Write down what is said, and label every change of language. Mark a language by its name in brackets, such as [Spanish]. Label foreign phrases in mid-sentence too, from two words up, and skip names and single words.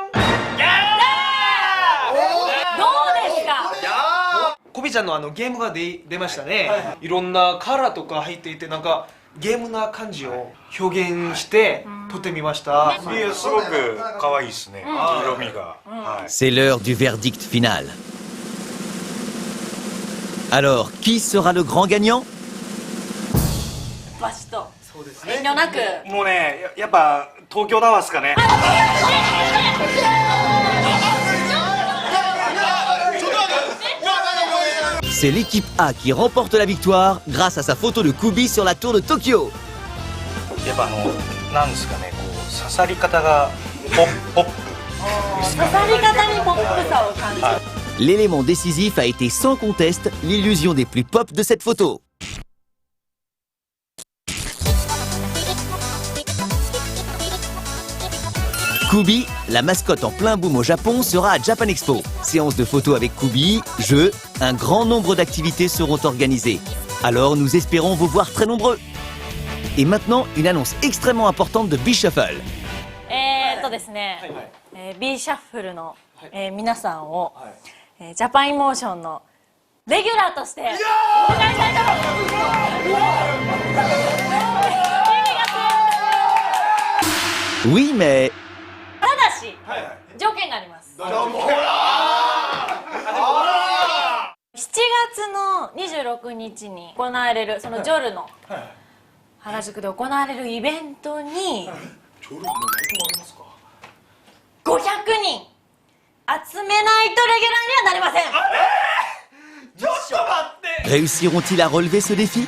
[Japanese] どうですか？コビちゃんのゲームが出ましたね。いろんなカラーとか入っていてなんかゲームな感じを表現して撮ってみました。いやすごく可愛いですね。色味が。 [French] C'est l'heure du verdict final. Alors, qui sera le grand gagnant? [Japanese] バシと遠慮なく。もうねやっぱ東京タワーですかね。 [French] C'est l'équipe A qui remporte la victoire grâce à sa photo de Kubi sur la tour de Tokyo. [Japanese] やっぱなんですかねこう刺さり方がポップ。刺さり方にポップさを感じる。 [French] L'élément décisif a été sans conteste l'illusion des plus pop de cette photo. Kubi, la mascotte en plein boom au Japon, sera à Japan Expo. Séance de photos avec Kubi, jeux, un grand nombre d'activités seront organisées. Alors nous espérons vous voir très nombreux. Et maintenant, une annonce extrêmement importante de B-Shuffle. [Japanese] ですね、B シャッフルの、皆さんを、ジャパンイモーションのレギュラーとしてお願いしたいと思います。 [French] Oui, mais [Japanese] ただし、条件があります。7月の26日に行われるそのジョルの原宿で行われるイベントに500人集めないとレギュラーにはなりません。ちょっと待って。 [French] réussiront-ils à relever ce défi?